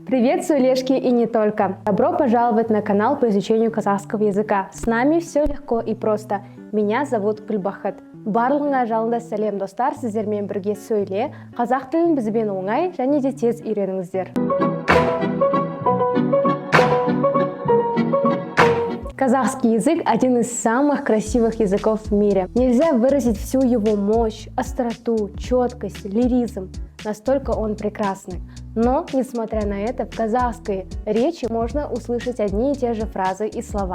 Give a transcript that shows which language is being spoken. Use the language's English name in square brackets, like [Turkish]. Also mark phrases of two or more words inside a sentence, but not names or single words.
[Russian] Привет, сулешки и не только! Добро пожаловать на канал по изучению казахского языка. С нами все легко и просто. Меня зовут Гүлбахыт. [Kazakh] Барлығыңа жалынды сәлем достар, сіздермен бірге сөйле, қазақ тілін бізбен оңай және де тез үйреніңіздер. [Russian] Казахский язык – один из самых красивых языков в мире. Нельзя выразить всю его мощь, остроту, четкость, лиризм. Настолько он прекрасный. Но, несмотря на это, в казахской речи можно услышать одни и те же фразы и слова.